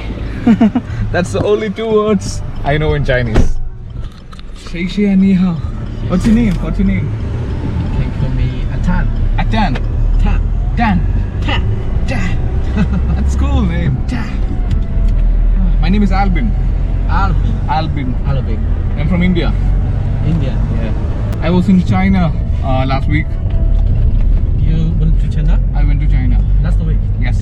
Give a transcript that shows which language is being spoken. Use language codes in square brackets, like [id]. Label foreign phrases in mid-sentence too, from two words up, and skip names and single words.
[en] That's the only 2 words I know in Chinese. [zh] 谢谢 [en] and [zh] ni hao. [en] What's your name? You can call me Atan. Atan. Tan. Dan. Tan. Dan. That's cool name. Dan. My name is Albin. Albin. I'm from India. India. Yeah. I was in China last week. You went to China? I went to China. Last week? Yes.